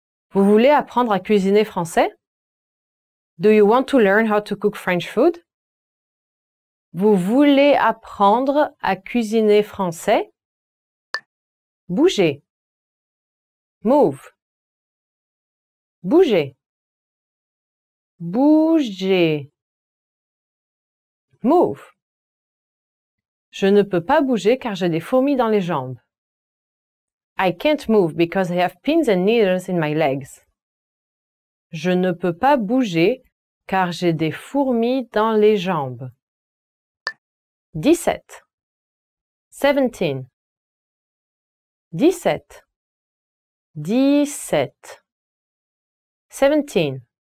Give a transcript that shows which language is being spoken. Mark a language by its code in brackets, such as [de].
[fr] Vous voulez apprendre à cuisiner français? [en] Do you want to learn how to cook French food? [fr] Vous voulez apprendre à cuisiner français? Bouger. [en] Move. [fr] Bouger. Bouger. [en] Move. [fr] Je ne peux pas bouger car j'ai des fourmis dans les jambes. [en] I can't move because I have pins and needles in my legs. [fr] Je ne peux pas bouger car j'ai des fourmis dans les jambes. 17. 17. 17. 17. 17.